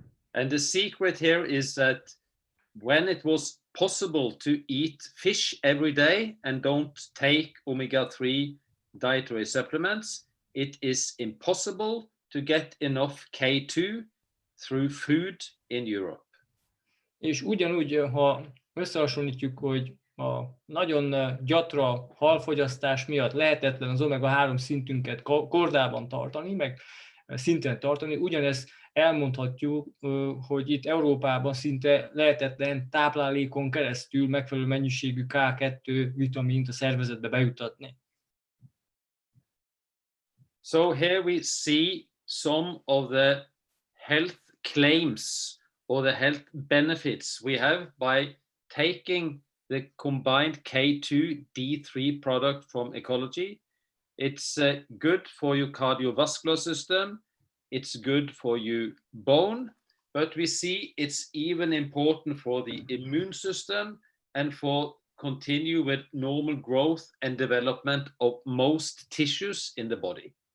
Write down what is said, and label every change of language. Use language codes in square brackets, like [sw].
[en] And the secret here is that when it was possible to eat fish every day and don't take omega-3 dietary supplements, it is impossible to get enough K2 through food in Europe. [hu] És ugyanúgy, ha összehasonlítjuk, hogy a nagyon gyatra halfogyasztás miatt lehetetlen az omega-3 szintünket kordában tartani, meg szinten tartani. Ugyanezt elmondhatjuk, hogy itt Európában szinte lehetetlen táplálékon keresztül megfelelő mennyiségű K2 vitamint a szervezetbe bejutatni. [en] So here we see some of the health claims or the health benefits we have by taking the combined K2 D3 product from Ecology. It's good for your cardiovascular system, it's good for your bone, but we see it's even important for the immune system and for continue with normal growth and development of most tissues in the body.